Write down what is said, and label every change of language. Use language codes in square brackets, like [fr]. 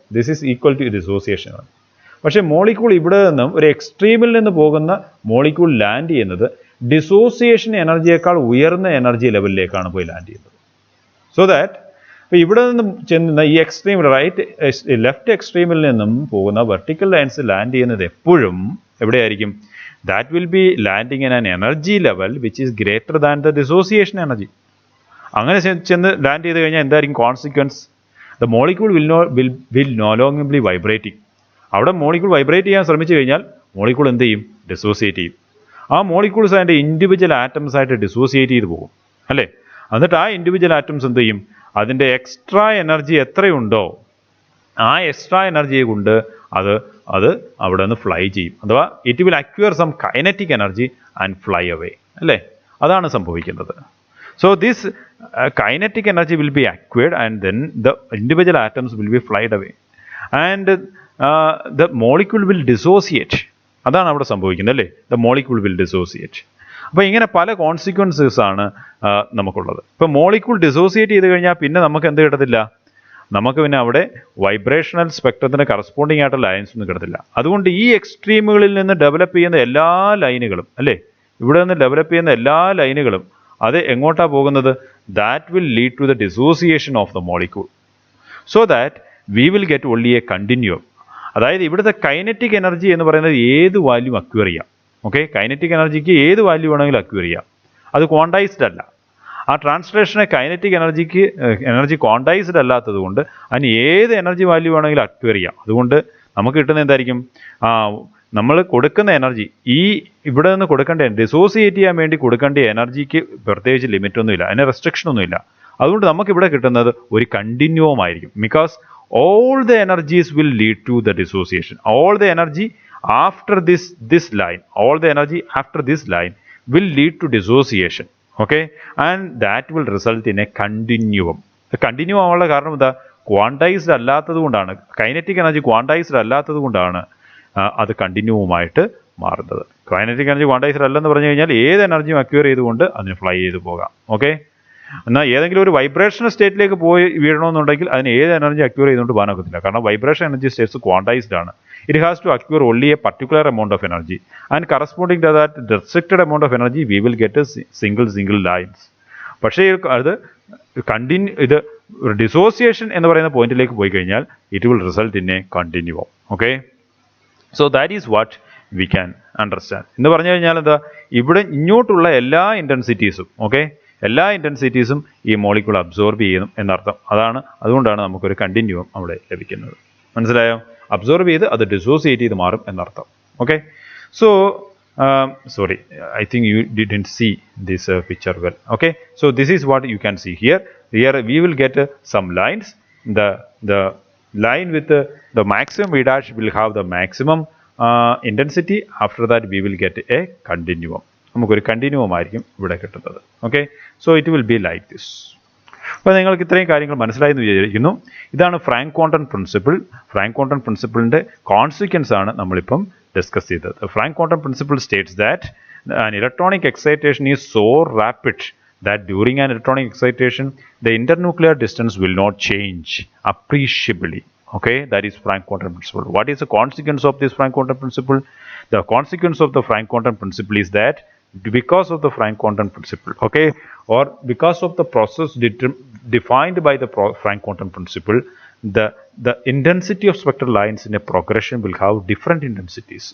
[en] this is equal to [ml] dissociation ആണ്. പക്ഷേ molecule ഇവിടെ നിന്നും ഒരു എക്സ്ട്രീമിൽ നിന്ന് പോകുന്ന മോളിക്യൂൾ ലാൻഡ് ചെയ്യുന്നത് ഡിസോസിയേഷൻ എനർജിയേക്കാൾ ഉയർന്ന എനർജി ലെവലിലേക്കാണ് പോയി ലാൻഡ് ചെയ്യുന്നത്. സോ ദാറ്റ് ഇപ്പോൾ ഇവിടെ നിന്നും ചെന്ന ഈ എക്സ്ട്രീമിൽ ലെഫ്റ്റ് എക്സ്ട്രീമിൽ നിന്നും പോകുന്ന വെർട്ടിക്കൽ ലൈൻസ് ലാൻഡ് ചെയ്യുന്നത് എപ്പോഴും എവിടെയായിരിക്കും? [en] that will be landing in an energy level which is greater than the dissociation energy. [ml] അങ്ങനെ ചെന്ന് ലാൻഡ് ചെയ്ത് കഴിഞ്ഞാൽ എന്തായിരിക്കും consequence? [en] The molecule will no longer be vibrating. [ml] അവിടെ മോളിക്യൂൾ വൈബ്രേറ്റ് ചെയ്യാൻ ശ്രമിച്ചു കഴിഞ്ഞാൽ മോളിക്യൂൾ എന്ത് ചെയ്യും? ഡിസോസിയേറ്റ് ചെയ്യും. ആ മോളിക്യൂൾസ് അതിൻ്റെ ഇൻഡിവിജ്വൽ ആറ്റംസ് ആയിട്ട് ഡിസോസിയേറ്റ് ചെയ്ത് പോകും അല്ലേ? എന്നിട്ട് ആ ഇൻഡിവിജ്വൽ ആറ്റംസ് എന്ത് ചെയ്യും? അതിൻ്റെ എക്സ്ട്രാ എനർജി എത്രയുണ്ടോ ആ എക്സ്ട്രാ എനർജിയെ കൊണ്ട് അത് അവിടെ നിന്ന് ഫ്ലൈ ചെയ്യും. [en] അഥവാ it will acquire some kinetic energy and fly away അല്ലേ? [ml] അതാണ് സംഭവിക്കുന്നത്. [en] So this kinetic energy will be acquired and then the individual atoms will be flied away and the molecule will dissociate. [ml] അതാണ് അവിടെ സംഭവിക്കുന്നത് അല്ലേ? [en] The molecule will dissociate. [ml] അപ്പോൾ ഇങ്ങനെ പല കോൺസിക്വൻസസ് ആണ് നമുക്കുള്ളത്. ഇപ്പോൾ മോളിക്യൂൾ ഡിസോസിയേറ്റ് ചെയ്ത് കഴിഞ്ഞാൽ പിന്നെ നമുക്ക് എന്ത് കിട്ടത്തില്ല? നമുക്ക് പിന്നെ അവിടെ വൈബ്രേഷണൽ സ്പെക്ട്രത്തിന് കറസ്പോണ്ടിങ് ആയിട്ടുള്ള ലൈൻസ് ഒന്നും കിട്ടത്തില്ല. അതുകൊണ്ട് ഈ എക്സ്ട്രീമുകളിൽ നിന്ന് ഡെവലപ്പ് ചെയ്യുന്ന എല്ലാ ലൈനുകളും അല്ലേ, ഇവിടെ നിന്ന് ഡെവലപ്പ് ചെയ്യുന്ന എല്ലാ ലൈനുകളും അത് എങ്ങോട്ടാണ് പോകുന്നത്? [en] That will lead to the dissociation of the molecule so that we will get only a continuum. [ml] അതായത് ഇവിടുത്തെ കൈനറ്റിക് എനർജി എന്ന് പറയുന്നത് ഏത് വാല്യൂ അക്വയർ ചെയ്യാം. ഓക്കെ, കൈനറ്റിക് എനർജിക്ക് ഏത് വാല്യൂ വേണമെങ്കിലും അക്വയർ ചെയ്യാം. അത് ക്വാണ്ടൈസ്ഡ് അല്ല. ആ ട്രാൻസ്ലേഷനെ കൈനറ്റിക് എനർജി ക്വാണ്ടൈസ്ഡ് അല്ലാത്തത് കൊണ്ട് അതിന് ഏത് എനർജി വാല്യൂ വേണമെങ്കിലും അക്വയർ ചെയ്യാം. അതുകൊണ്ട് നമുക്ക് കിട്ടുന്ന എന്തായിരിക്കും? നമ്മൾ കൊടുക്കുന്ന എനർജി ഇവിടെ നിന്ന് കൊടുക്കേണ്ട ഡിസോസിയേറ്റ് ചെയ്യാൻ വേണ്ടി കൊടുക്കേണ്ട എനർജിക്ക് പ്രത്യേകിച്ച് ലിമിറ്റൊന്നുമില്ല, അതിന് റെസ്ട്രിക്ഷനൊന്നുമില്ല. അതുകൊണ്ട് നമുക്കിവിടെ കിട്ടുന്നത് ഒരു കണ്ടിന്യൂവം ആയിരിക്കും. [en] Because all the energies will lead to the dissociation. All the energy after this line will lead to dissociation. Okay, and that will result in a continuum. [ml] Continuum ആവാനുള്ള കാരണം എന്താ? ക്വാണ്ടൈസ്ഡ് അല്ലാത്തത് കൊണ്ടാണ്, കൈനറ്റിക് എനർജി ക്വാണ്ടൈസ്ഡ് അല്ലാത്തത് കൊണ്ടാണ് അത് കണ്ടിന്യൂവുമായിട്ട് മാറുന്നത്. Kinetic energy quantised അല്ലെന്ന് പറഞ്ഞു കഴിഞ്ഞാൽ ഏത് എനർജിയും അക്വയർ ചെയ്തുകൊണ്ട് അതിന് ഫ്ലൈ ചെയ്ത് പോകാം. ഓക്കെ, എന്നാൽ ഏതെങ്കിലും ഒരു വൈബ്രേഷണൽ സ്റ്റേറ്റിലേക്ക് പോയി വീഴണമെന്നുണ്ടെങ്കിൽ അതിന് ഏത് എനർജി അക്വയർ ചെയ്തുകൊണ്ട് പോകാനൊക്കത്തില്ല. കാരണം വൈബ്രേഷൻ എനർജി സ്റ്റേറ്റ്സ് ക്വാണ്ടൈസ്ഡ് ആണ്. [en] It has to acquire only a particular amount of energy and corresponding to that restricted amount of energy we will get single lines. [ml] പക്ഷേ അത് ഇത് ഡിസോസിയേഷൻ എന്ന് പറയുന്ന പോയിന്റിലേക്ക് പോയി കഴിഞ്ഞാൽ [en] It will result in a continuum. Okay, so that is what we can understand. [ml] എന്ന് പറഞ്ഞു കഴിഞ്ഞാൽ എന്താ? ഇവിടെ ഇങ്ങോട്ടുള്ള എല്ലാ ഇൻറ്റൻസിറ്റീസും എല്ലാ ഇൻറ്റൻസിറ്റീസും ഈ മോളിക്യൂൾ അബ്സോർബ് ചെയ്യും എന്നർത്ഥം. അതുകൊണ്ടാണ് നമുക്കൊരു കണ്ടിന്യൂവം അവിടെ ലഭിക്കുന്നത്. മനസ്സിലായോ? അബ്സോർബ് ചെയ്ത് അത് ഡിസോസിയേറ്റ് ചെയ്ത് മാറും എന്നർത്ഥം. [en] Okay, so sorry, I think you didn't see this picture well. Okay, so this is what you can see here we will get some lines. The line with the maximum V dash will have the maximum intensity. After that we will get a continuum. [ml] നമുക്കൊരു continuum ആയിരിക്കും ഇവിടെ കിട്ടുന്നത്. Okay, [en] So it will be like this. [ml] അപ്പോൾ നിങ്ങൾക്ക് ഇത്രയും കാര്യങ്ങൾ മനസ്സിലായെന്ന് വിചാരിക്കുന്നു. ഇതാണ് ഫ്രാങ്ക്-കോണ്ടൺ പ്രിൻസിപ്പിൾ. ഫ്രാങ്ക്-കോണ്ടൺ പ്രിൻസിപ്പിളിൻ്റെ കോൺസിക്വൻസ് ആണ് നമ്മളിപ്പം ഡിസ്കസ് ചെയ്തത്. [en] Franck Condon principle states that an electronic excitation is so rapid that during an electronic excitation the internuclear distance will not change appreciably. Okay, that is Franck-Condon principle. What is the consequence of this Franck-Condon principle? The consequence of the Franck-Condon principle is that because of the Franck-Condon principle, okay, or because of the process defined by the Franck-Condon principle, the intensity of spectral lines in a progression will have different intensities.